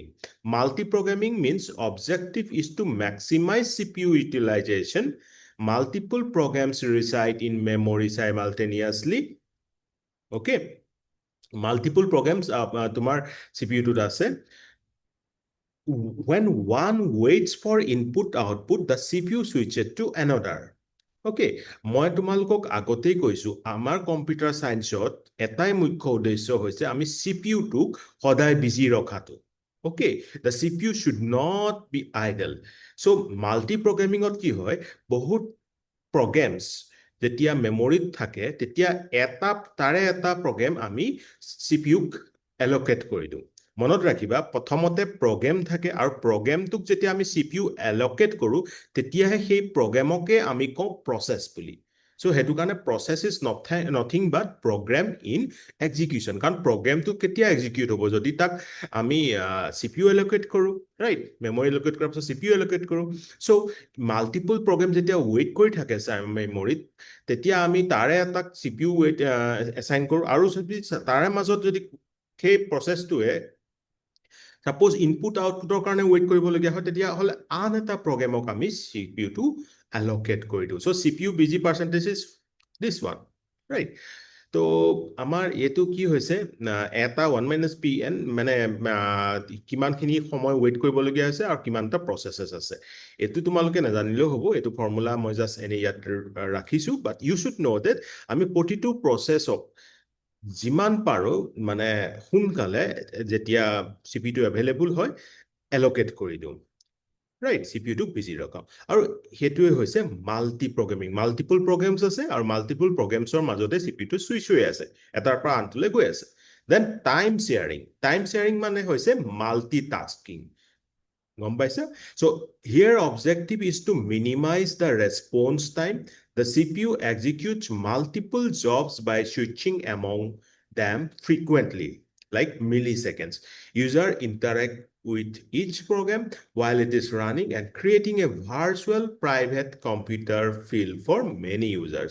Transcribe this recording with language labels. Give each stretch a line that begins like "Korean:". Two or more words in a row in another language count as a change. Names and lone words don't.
English: Multi-programming means objective is to maximize CPU utilization. Multiple programs reside in memory simultaneously. Okay, multiple programs
Assamese: তোমাৰ CPU টোত আছে.
English: When one waits for input output, the CPU switches to another.
Assamese: Okay, মই তোমালোকক আগতেই কৈছো আমাৰ কম্পিউটাৰ সায়েন্সত এটাই মুখ্য উদ্দেশ্য হৈছে আমি CPU টোক সদায় বিজি ৰখাটো.
English: Okay, the CPU should not be idle. So multi programmingত
Assamese: কি হয়, বহুত programs যেতিয়া মেমৰিত থাকে তেতিয়া তাৰে এটা প্ৰগ্ৰাম আমি CPUক allocate কৰি দিওঁ. মনত ৰাখিবা, প্ৰথমতে প্ৰগ্ৰাম থাকে আৰু প্ৰগ্ৰামটোক যেতিয়া আমি CPU allocate কৰো তেতিয়াহে সেই প্ৰগ্ৰামকে আমি কওঁ প্ৰচেছ বুলি.
English: So
Assamese: হেতু কাৰণে
English: process is nothing but program in execution.
Assamese: কাৰণ প্ৰগ্ৰামটো কেতিয়া execute হ'ব, যদি তাক আমি CPU allocate কৰো,
English: right? memory allocate
Assamese: কৰাৰ পিছত CPU allocate কৰো. So multiple program যেতিয়া wait কৰি থাকে মেমৰিত তেতিয়া আমি তাৰে এটা CPU assign কৰো আৰু যদি তাৰে মাজত যদি সেই প্ৰচেছটোৱে suppose
English: input outputৰ
Assamese: কাৰণে wait কৰিবলগীয়া হয় তেতিয়া হলে আন এটা প্ৰগ্ৰামক আমি CPU টো allocate কৰি দিওঁ.
English: So CPU busy percentage is this one, right?
Assamese: তো আমাৰ এটো কি হৈছে, এটা 1 - pn মানে কিমানখিনি সময় ৱেইট কৰিবলগীয়া আছে আৰু কিমানটা প্ৰচেছেছ আছে, এটো তোমালোকে নাজানিলেও হ'ব, এটো ফৰ্মুলা মই জাষ্ট এনে ইয়াত ৰাখিছো,
English: but you should know that
Assamese: আমি প্ৰতিটো প্ৰচেছক যিমান পাৰো মানে সোনকালে যেতিয়া CPU টো এভেইলেবল হয় এলোকেট কৰি দিওঁ, ৰাইট? CPU টো বিজি ৰখাম আৰু হেতুৱে হৈছে
English: multi programming. multiple programs
Assamese: আছে আৰু
English: multiple programsৰ
Assamese: মাজতে CPU টো সুইচ হৈ আছে, এটাৰ পৰা আনটোলৈ গৈ আছে.
English: then time sharing
Assamese: মানে হৈছে
English: মাল্টিটাস্কিং.
Assamese: গম পাইছা?
English: So here objective is to minimize the response time. The CPU executes multiple jobs by switching among them frequently, like milliseconds. User interact with each program while it is running and creating a virtual private computer field for many users.